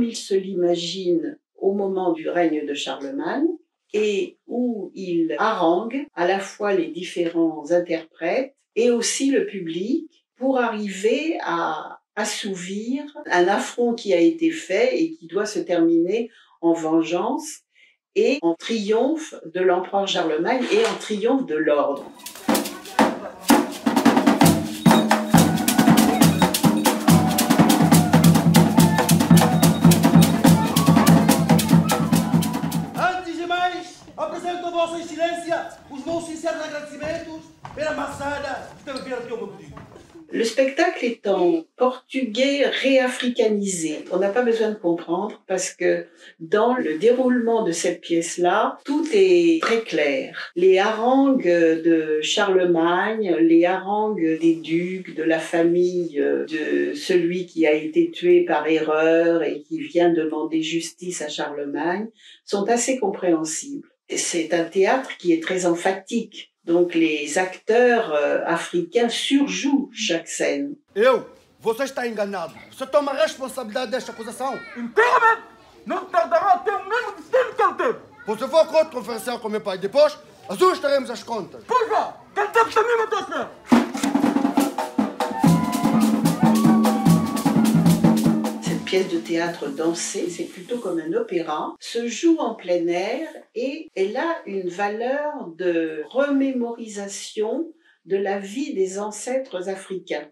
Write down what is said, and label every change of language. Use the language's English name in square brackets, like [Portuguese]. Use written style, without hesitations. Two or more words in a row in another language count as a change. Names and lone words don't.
[French] ils se l'imaginent au moment du règne de Charlemagne et où ils haranguent à la fois les différents interprètes et aussi le public pour arriver à assouvir un affront qui a été fait et qui doit se terminer en vengeance et en triomphe de l'empereur Charlemagne et en triomphe de l'ordre. [Portuguese] Apresento Vossa Excelência os meus sinceros agradecimentos pela maçada que teve aqui ao meu pedido. [French] Le spectacle est en portugais réafricanisé. On n'a pas besoin de comprendre parce que dans le déroulement de cette pièce-là, tout est très clair. Les harangues de Charlemagne, les harangues des ducs, de la famille de celui qui a été tué par erreur et qui vient demander justice à Charlemagne, sont assez compréhensibles. C'est un théâtre qui est très emphatique. Donc les acteurs africains surjouent chaque scène. [Portuguese] Você está enganado. Você toma a responsabilidade desta acusação. Inteiramente! Não tardará até o mesmo destino que ele teve. Você for contra conferenciar com meu pai. Depois, ajustaremos as contas. Pois vá! Quem sabe também não está certo. [French] Pièce de théâtre dansée, c'est plutôt comme un opéra, se joue en plein air et elle a une valeur de remémorisation de la vie des ancêtres africains.